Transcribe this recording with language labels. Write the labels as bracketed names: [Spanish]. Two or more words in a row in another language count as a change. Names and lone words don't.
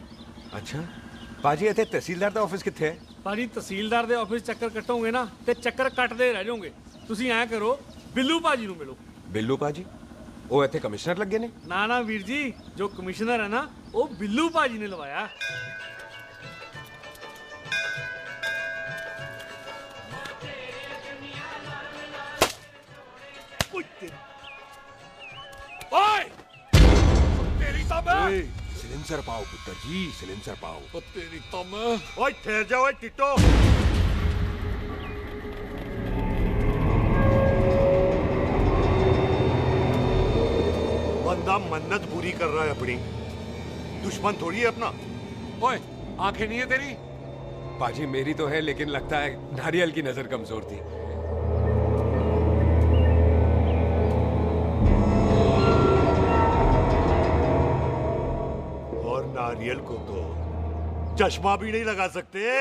[Punjabi] ਅੱਛਾ ਭਾਜੀ, ਇੱਥੇ ਤਹਿਸੀਲਦਾਰ ਦਾ ਆਫਿਸ ਕਿੱਥੇ ਹੈ? ਭਾਜੀ ਤਹਿਸੀਲਦਾਰ ਦੇ ਆਫਿਸ ਚੱਕਰ ਕੱਟੋਗੇ ਨਾ ਤੇ ਚੱਕਰ ਕੱਟਦੇ ਰਹਿ ਜਾਓਗੇ। ਤੁਸੀਂ ਐਂ ਕਰੋ, ਬਿੱਲੂ ਭਾਜੀ ਨੂੰ ਮਿਲੋ। ਬਿੱਲੂ ਭਾਜੀ? ਉਹ ਇੱਥੇ ਕਮਿਸ਼ਨਰ ਲੱਗੇ ਨੇ? ਨਾ ਨਾ ਵੀਰ ਜੀ, ਜੋ ਕਮਿਸ਼ਨਰ ਹੈ ਨਾ ਉਹ ਬਿੱਲੂ ਭਾਜੀ ਨੇ ਲਵਾਇਆ। ओए! ਤੇਰੀ ਤਬ ਸਾਈਲੈਂਸਰ ਪਾਓ ਪੁੱਤਰ ਜੀ, ਸਾਈਲੈਂਸਰ ਪਾਓ। ओ तेरी तम। [Hindi] ओए ठहर जाओ ओए टिट्टो। बंदा मन्नत पूरी कर रहा है अपनी, दुश्मन थोड़ी है अपना। ओए आंखें नहीं है तेरी? पाजी मेरी तो है, लेकिन लगता है नारियल की नजर कमजोर थी। और नारियल को तो चश्मा भी नहीं लगा सकते।